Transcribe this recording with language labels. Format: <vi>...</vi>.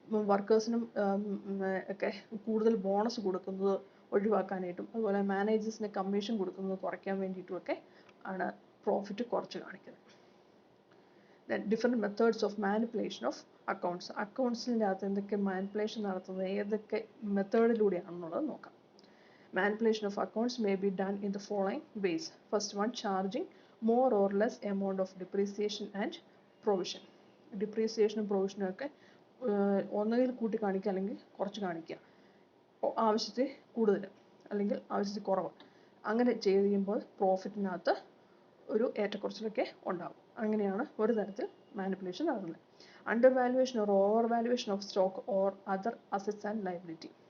<ml>വർക്കേഴ്സിനും ഒക്കെ കൂടുതൽ ബോണസ് കൊടുക്കുന്നത് ഒഴിവാക്കാനായിട്ടും, അതുപോലെ മാനേജേഴ്സിന് കമ്മീഷൻ കൊടുക്കുന്നത് കുറയ്ക്കാൻ വേണ്ടിയിട്ടുമൊക്കെ ആണ് പ്രോഫിറ്റ് കുറച്ച് കാണിക്കുന്നത്.</ml> <en>Then different methods of manipulation of accounts.</en> <ml>അക്കൗണ്ട്സിൻ്റെ അകത്ത് എന്തൊക്കെ മാനിപ്പുലേഷൻ നടത്തുന്നത്, ഏതൊക്കെ മെത്തേഡിലൂടെയാണെന്നുള്ളത് നോക്കാം.</ml> <en>Manipulation of accounts may be done in the following ways. First one, charging more or less amount of depreciation and provision.</en> <ml>ഡിപ്രീസിയേഷനും പ്രൊവിഷനും ഒക്കെ ഒന്നുകിൽ കൂട്ടി കാണിക്കുക അല്ലെങ്കിൽ കുറച്ച് കാണിക്കുക. ആവശ്യത്തിൽ കൂടുതൽ അല്ലെങ്കിൽ ആവശ്യത്തിൽ കുറവ്, അങ്ങനെ ചെയ്യുമ്പോൾ പ്രോഫിറ്റിനകത്ത് ഒരു ഏറ്റക്കുറച്ചിലൊക്കെ ഉണ്ടാകും. അങ്ങനെയാണ് ഒരു തരത്തിൽ മാനിപ്പുലേഷൻ നടക്കുന്നത്.</ml> <en>Under valuation or over valuation of stock or other assets and liability.</en>